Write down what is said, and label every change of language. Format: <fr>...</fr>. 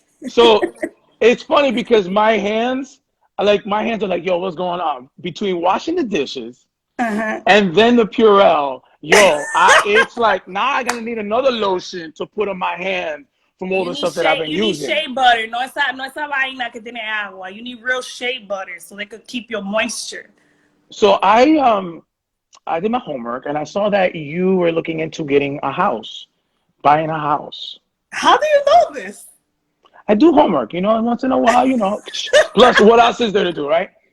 <en>so it's funny because my hands. like my hands are like, yo, what's going on? Between washing the dishes Uh-huh. and then the Purell, yo, it's like now I gotta need another lotion to put on my hand from all the stuff that I've been You need using. shea butter.</en> <es>No esa vaina que tiene agua.</es> <en>You need real shea butter so they could keep your moisture. So I did my homework and I saw that you were looking into getting a house, buying a house. How do you know this? I do homework, once in a while, Plus, what else is there to do, right?</en>